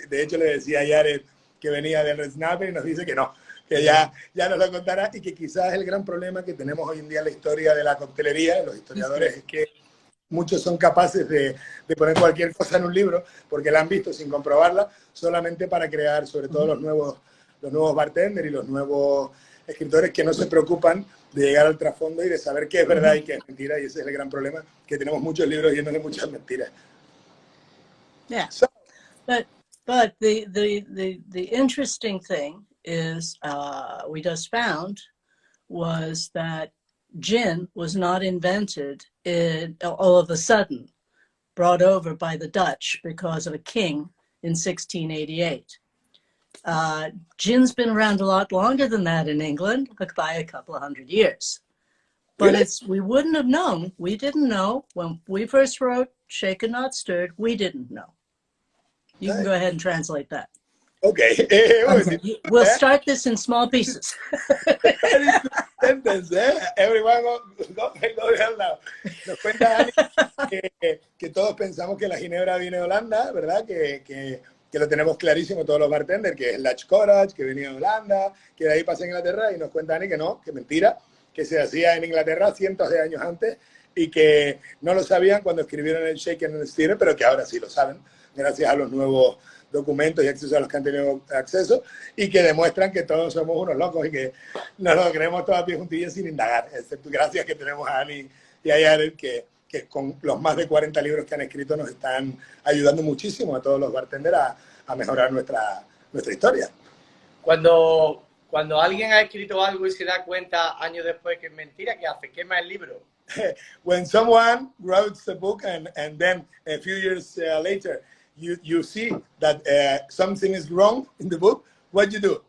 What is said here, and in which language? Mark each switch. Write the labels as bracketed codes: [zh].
[es] De hecho, le decía a Jared que venía del Red Snapper y nos dice que no, que ya nos lo contará y que quizás el gran problema que tenemos hoy en día en la historia de la coctelería, los historiadores, es que muchos son capaces de poner cualquier cosa en un libro porque la han visto sin comprobarla, solamente para crear, sobre todo los nuevos bartenders y los nuevos escritores que no se preocupan de llegar al trasfondo y de saber qué es verdad y qué es mentira, y ese es el gran problema, que tenemos muchos libros llenos de muchas mentiras. [en] Yeah, but the interesting thing is we just found was that gin was not invented all of a sudden, brought over by the Dutch because of a king in 1688. Gin's been around a lot longer than that in England, by a couple of hundred years. But we wouldn't have known. We didn't know when we first wrote Shaken Not Stirred. We didn't know. You can go ahead and translate that. Okay. We'll start this in small pieces. Everyone go down now. [es] Nos cuenta Ani que todos pensamos que la ginebra viene de Holanda, ¿verdad? Que lo tenemos clarísimo todos los bartenders, que es el Dutch Courage, que venía de Holanda, que de ahí pasa a Inglaterra, y nos cuenta Ani que no, que mentira, que se hacía en Inglaterra cientos de años antes y que no lo sabían cuando escribieron el Shaken and Stir, pero que ahora sí lo saben, gracias a los nuevos documentos y acceso a los que han tenido acceso y que demuestran que todos somos unos locos y que nos lo creemos todas bien juntillas sin indagar, excepto gracias que tenemos a Ani y a Jared que con los más de 40 libros que han escrito nos están ayudando muchísimo a todos los bartenders a mejorar nuestra historia. Cuando alguien ha escrito algo y se da cuenta años después que es mentira, ¿qué hace? Quema el libro. [en] When someone writes a book and then a few years later you see that something is wrong in the book, what you do?